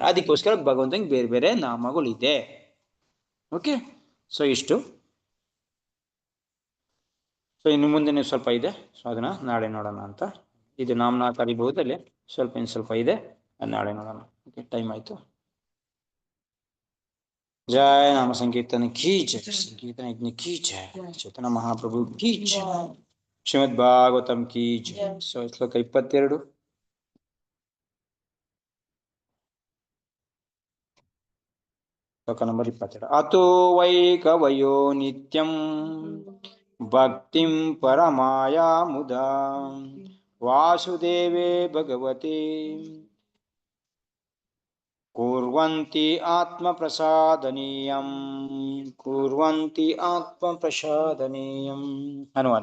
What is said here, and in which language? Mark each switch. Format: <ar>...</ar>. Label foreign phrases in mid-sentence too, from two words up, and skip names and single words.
<kn>ಅದಕ್ಕೋಸ್ಕರ ಭಗವಂತನಿಗೆ ಬೇರೆ ಬೇರೆ ನಾಮಗಳಿದೆ.</kn> <en>okay, so</en> <kn>ಇಷ್ಟು. ಸೊ ಇನ್ನು ಮುಂದೆ ಸ್ವಲ್ಪ ಇದೆ, ಸೊ ಅದನ್ನ ನಾಳೆ ನೋಡೋಣ ಅಂತ. ಇದು ನಾಮನ ಕರಿಬಹುದಲ್ಲಿ ಇನ್ನು ಸ್ವಲ್ಪ ಇದೆ, ನಾಳೆ ನೋಡೋಣ.</kn> <en>okay, time</en> <kn>ಆಯ್ತು.</kn> <hi>जय नाम संकीर्तन की जय, संकीर्तन यज्ञ की जय, चैतन्य महाप्रभु की जय, श्रीमद् भागवतम की जय.</hi> <kn>ಸೊ ಶ್ಲೋಕ 22, ಶ್ಲೋಕ ನಂಬರ್ 22.</kn> <sa>ಅತೋ ವೈ ಕವಯೋ ನಿತ್ಯಂ ಭಕ್ತಿಂ ಪರಮಾಯಾ ಮುದಾ ವಾಸುದೇವೇ ಭಗವತಿ ಕುರ್ವಂತಿ ಆತ್ಮ ಪ್ರಸಾದನೀಯಂ ಅನುವಾದ.</sa>